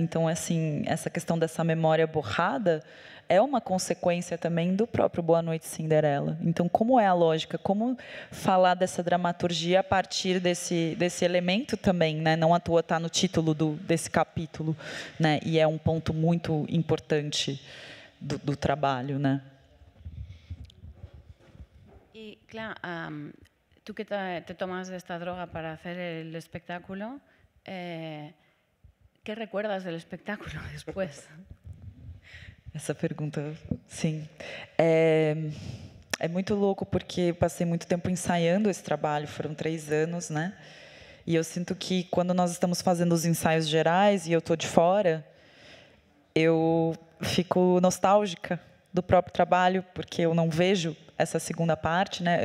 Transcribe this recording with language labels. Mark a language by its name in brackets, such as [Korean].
[Portuguese] Então, assim, essa questão dessa memória borrada é uma consequência também do próprio Boa Noite Cinderela. Então, como é a lógica? Como falar dessa dramaturgia a partir desse elemento também, né? Não à toa está no título desse capítulo, né? E é um ponto muito importante do trabalho, né? [Spanish] Y claro, tú que te tomas esta droga para hacer el espectáculo, ¿qué recuerdas del espectáculo después? [Portuguese] Essa pergunta, sim. É muito louco, porque passei muito tempo ensaiando esse trabalho, foram 3 anos, né? E eu sinto que, quando nós estamos fazendo os ensaios gerais e eu estou de fora, eu fico nostálgica do próprio trabalho, porque eu não vejo essa segunda parte, né?